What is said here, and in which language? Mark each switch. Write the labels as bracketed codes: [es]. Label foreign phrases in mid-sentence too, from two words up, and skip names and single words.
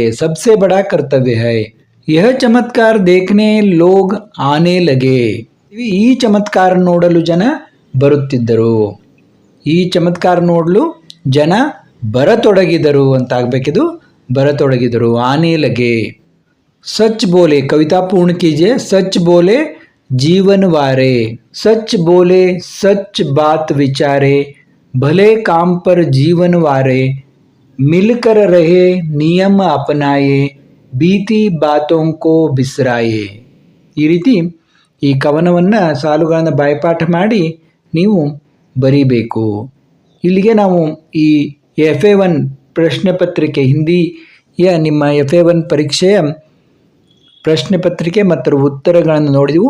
[hi] सबसे बड़ा कर्तव्य है. यह चमत्कार देखने लोग आने लगे. [kn] ಈ ಚಮತ್ಕಾರ ನೋಡಲು ಜನ ಬರುತ್ತಿದ್ದರು. ಈ ಚಮತ್ಕಾರ ನೋಡಲು ಜನ ಬರತೊಡಗಿದರು ಅಂತ ಆಗಬೇಕಿದು, ಬರತೊಡಗಿದರು. [hi] आने लगे. सच बोले, कविता पूर्ण कीजिए. सच बोले जीवन वारे. सच बोले सच बात विचारे, भले काम पर जीवन वारे, मिलकर रहे नियम अपनाए, बीती बातों को बिसराए. [kn] ಈ ರೀತಿ ಈ ಕವನವನ್ನು ಸಾಲುಗಳನ್ನು ಬಾಯ್ಪಾಠ ಮಾಡಿ ನೀವು ಬರೀಬೇಕು. ಇಲ್ಲಿಗೆ ನಾವು ಈ FA1 ಪ್ರಶ್ನೆ ಪತ್ರಿಕೆ, ಹಿಂದಿಯ ನಿಮ್ಮ FA1 ಪರೀಕ್ಷೆಯ ಪ್ರಶ್ನೆ ಪತ್ರಿಕೆ ಮತ್ತು ಉತ್ತರಗಳನ್ನು ನೋಡಿದೆವು.